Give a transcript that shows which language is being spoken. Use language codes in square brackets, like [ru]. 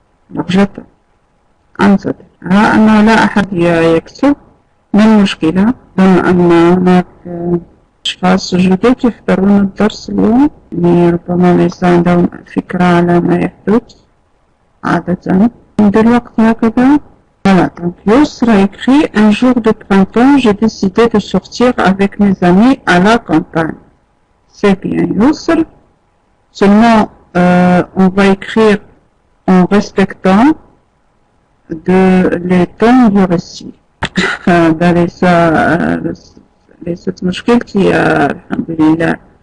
[ar] نرجع أنتظر. أنا لا أحد يكتب، ما المشكلة، بما أن هناك أشخاص جدد يحضرون الدرس اليوم، ربما ليس عندهم فكرة على ما يحدث عادة. ندير الوقت هكذا. [fr] Voilà, donc Yusra écrit: un jour de printemps, j'ai décidé de sortir avec mes amis à la campagne. C'est bien Yusra. Seulement, on va écrire en respectant les temps du récit. [ar] ده ليست مشكلتي، الحمد لله.